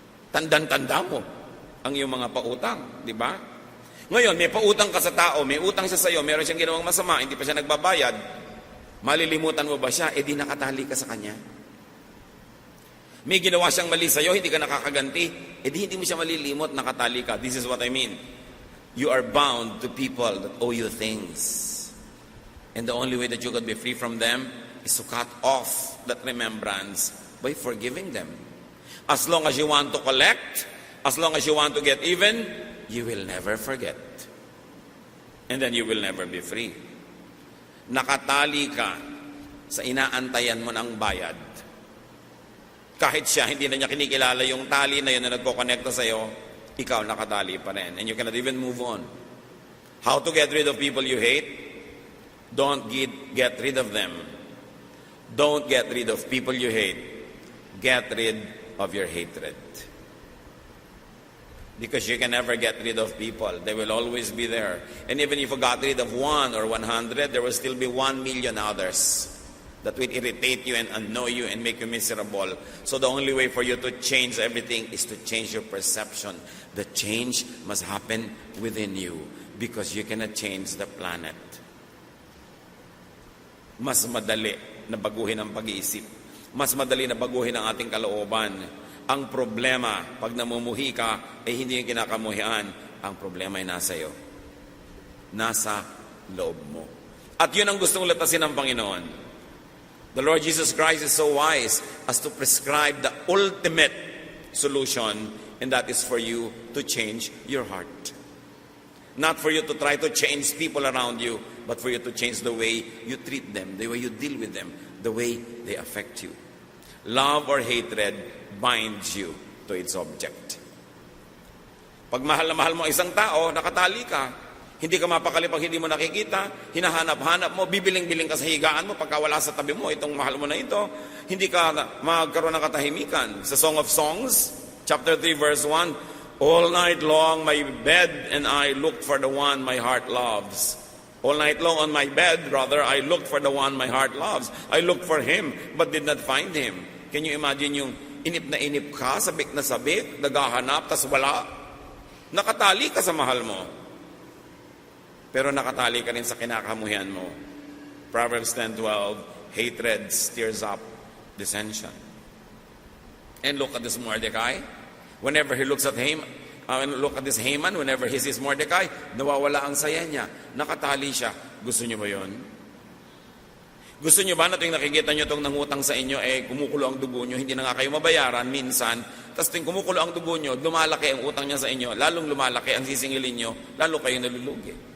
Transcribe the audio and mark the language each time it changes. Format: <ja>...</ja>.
<tl>Tandang-tanda mo ang iyong mga pautang, di ba? Ngayon, may pautang ka sa tao, may utang siya sa iyo, meron siyang ginawang masama, hindi pa siya nagbabayad, malilimutan mo ba siya? Eh di nakatali ka sa kanya. May ginawa siyang mali sa iyo, hindi ka nakakaganti, eh di hindi mo siya malilimot, nakatali ka.</tl> <en>This is what I mean. You are bound to people that owe you things. And the only way that you could be free from them is to cut off that remembrance by forgiving them. As long as you want to collect, as long as you want to get even, you will never forget. And then you will never be free. Nakatali ka sa inaantayan mo ng bayad. Kahit siya, hindi na niya kinikilala yung tali na yun na nagkokonekta sa'yo, ikaw nakatali pa rin. And you cannot even move on. How to get rid of people you hate? Don't get rid of them. Don't get rid of people you hate. Get rid of your hatred. Because you can never get rid of people. They will always be there. And even if you got rid of 1 or 100, there will still be 1 million others that will irritate you and annoy you and make you miserable. So the only way for you to change everything is to change your perception. The change must happen within you because you cannot change the planet.</en> <tl>Mas madali na baguhin ang pag-iisip. Mas madali na baguhin ang ating kalooban. Ang problema, pag namumuhi ka, ay hindi yung kinakamuhian. Ang problema ay nasa iyo. Nasa loob mo. At yun ang gustong latasin ng Panginoon.</tl> <en>The Lord Jesus Christ is so wise as to prescribe the ultimate solution, and that is for you to change your heart. Not for you to try to change people around you, but for you to change the way you treat them, the way you deal with them, the way they affect you. Love or hatred binds you to its object.</en> <tl>Pag mahal na mahal mo isang tao, nakatali ka. Hindi ka mapakali pag hindi mo nakikita, hinahanap-hanap mo, bibiling-biling ka sa higaan mo, pagka wala sa tabi mo, itong mahal mo na ito, hindi ka magkaroon ng katahimikan.</tl> <en>Sa Song of Songs, chapter 3, verse 1, all night long my bed and I looked for the one my heart loves. All night long on my bed, rather, I looked for the one my heart loves. I looked for him, but did not find him. Can you imagine</en> <tl>yung inip na inip ka, sabik na sabik, naghahanap, tas wala? Nakatali ka sa mahal mo. Pero nakatali ka rin sa kinakamuhian mo.</tl> <en>Proverbs 10:12, hatred stirs up dissension. And look at this Mordecai. Whenever he looks at him, look at this Haman, whenever he sees Mordecai,</en> <tl>nawawala ang saya niya. Nakatali siya. Gusto niyo ba yun? Gusto niyo ba na tuwing nakikita niyo itong nangutang sa inyo, kumukulo ang dugo niyo, hindi na nga kayo mabayaran minsan, tapos tuwing kumukulo ang dugo niyo, lumalaki ang utang niya sa inyo, lalong lumalaki ang sisingilin niyo, lalo kayo nalulugi.</tl>